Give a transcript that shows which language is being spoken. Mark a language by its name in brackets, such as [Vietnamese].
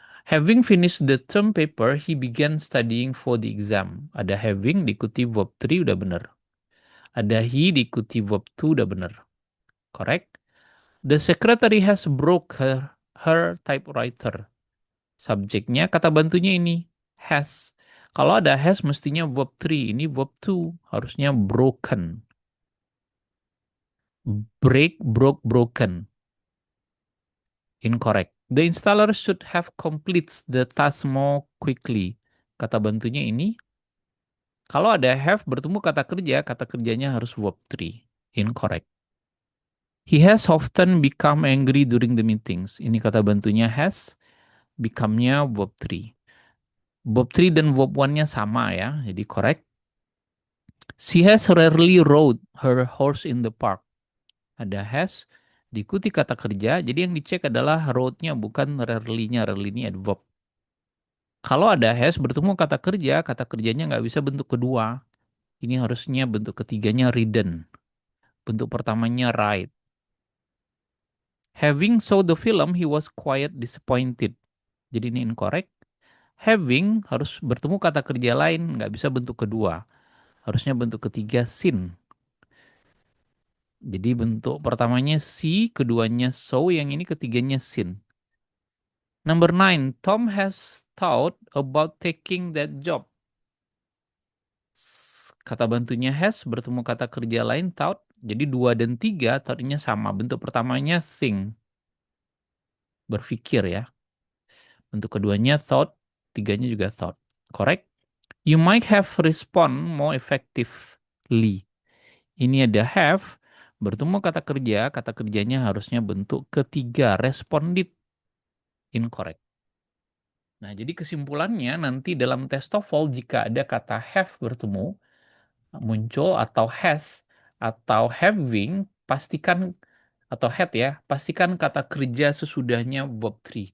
[English] Having finished the term paper, he began studying for the exam. [Indonesian] Ada having diikuti verb 3 udah benar. Ada he diikuti verb 2 udah benar. Correct? [English] The secretary has broke her typewriter. [Indonesian] Subjeknya kata bantunya ini has. Kalau ada has mestinya verb 3, ini verb 2, harusnya broken. [English] Break, broke, broken. Incorrect. The installer should have completed the task more quickly. [Indonesian] Kata bantunya ini, kalau ada have bertemu kata kerjanya harus verb 3. Incorrect. [English] He has often become angry during the meetings. [Indonesian] Ini kata bantunya has, become-nya verb 3. Verb 3 dan verb 1-nya sama ya, jadi correct. [English] She has rarely rode her horse in the park. [Indonesian] Ada has, diikuti kata kerja, jadi yang dicek adalah rode-nya bukan rarely-nya. Rarely ini adverb. Kalau ada has bertemu kata kerjanya nggak bisa bentuk kedua. Ini harusnya bentuk ketiganya ridden. Bentuk pertamanya ride. [English] Having saw the film, he was quite disappointed. [Indonesian] Jadi ini incorrect. Having harus bertemu kata kerja lain, nggak bisa bentuk kedua. Harusnya bentuk ketiga seen. Jadi bentuk pertamanya see, keduanya saw, yang ini ketiganya seen. [English] Number nine, Tom has thought about taking that job. [Indonesian] Kata bantunya has bertemu kata kerja lain thought. Jadi dua dan tiga thoughtnya sama. Bentuk pertamanya think, berpikir ya. Bentuk keduanya thought, tiganya juga thought. Correct? [English] You might have respond more effectively. [Indonesian] Ini ada have, bertemu kata kerjanya harusnya bentuk ketiga, responded. Incorrect. Nah, jadi kesimpulannya nanti dalam tes TOEFL jika ada kata have bertemu, muncul atau has atau having, pastikan atau had ya, pastikan kata kerja sesudahnya verb 3.